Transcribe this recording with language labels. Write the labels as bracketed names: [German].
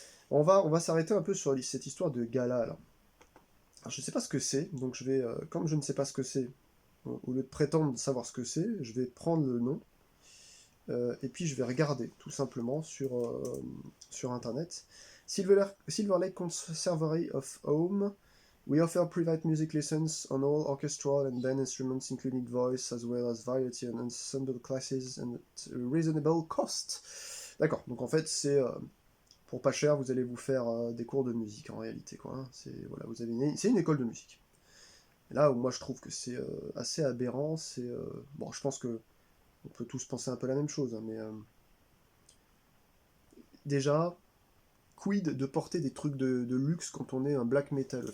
[French] On va s'arrêter un peu sur cette histoire de gala, là. Alors, je ne sais pas ce que c'est, donc comme je ne sais pas ce que c'est, au lieu de prétendre savoir ce que c'est, je vais prendre le nom, et puis je vais regarder, tout simplement, sur Internet. [English] Silver Lake Conservatory of Home. We offer private music lessons on all orchestral and band instruments, including voice, as well as variety and ensemble classes and at a reasonable cost. [French] D'accord, donc en fait, pour pas cher, vous allez vous faire des cours de musique en réalité, quoi. Hein. Voilà, c'est une école de musique. Et là où moi je trouve que c'est assez aberrant, bon, je pense que on peut tous penser un peu la même chose, hein, mais déjà, quid de porter des trucs de luxe quand on est un black metal?